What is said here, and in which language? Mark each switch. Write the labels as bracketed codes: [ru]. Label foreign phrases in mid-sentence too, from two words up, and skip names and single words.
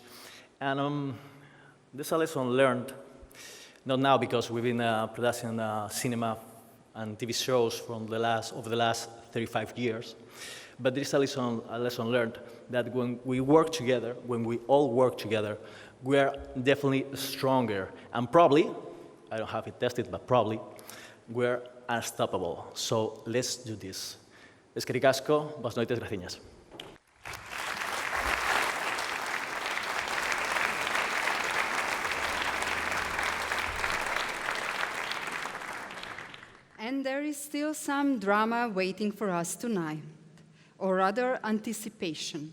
[en] And there's a lesson learned, not now because we've been producing cinema and TV shows from over the last 35 years, but there is a lesson learned that when we work together, when we all work together, we are definitely stronger. And probably, I don't have it tested, but probably, we're unstoppable. So let's do this. [eu] Eskerrik asko, [gl] boas noites, graciñas. [en] And there is still some drama waiting for us tonight, or rather anticipation.